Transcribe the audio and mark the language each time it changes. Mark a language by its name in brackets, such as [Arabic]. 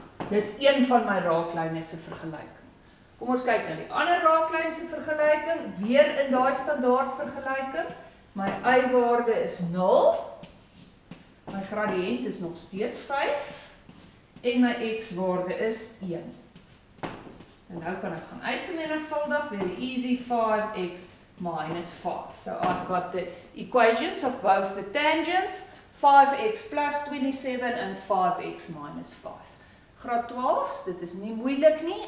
[Afrikaans] Dis een van my raaklyne se vergelyking. Kom ons kyk na die ander raaklyn se vergelyking, weer in daai standaard vergelyking. My y-waarde is 0, my gradiënt is nog steeds 5, en my x-waarde is 1. En nou kan ek gaan uitvermenigvuldig, [English] very easy, [Afrikaans] 5x minus 5. [English] So I've got the equations of both the tangents, 5x plus 27 and 5x minus 5. [Afrikaans] Graad 12, dit is nie moeilik nie.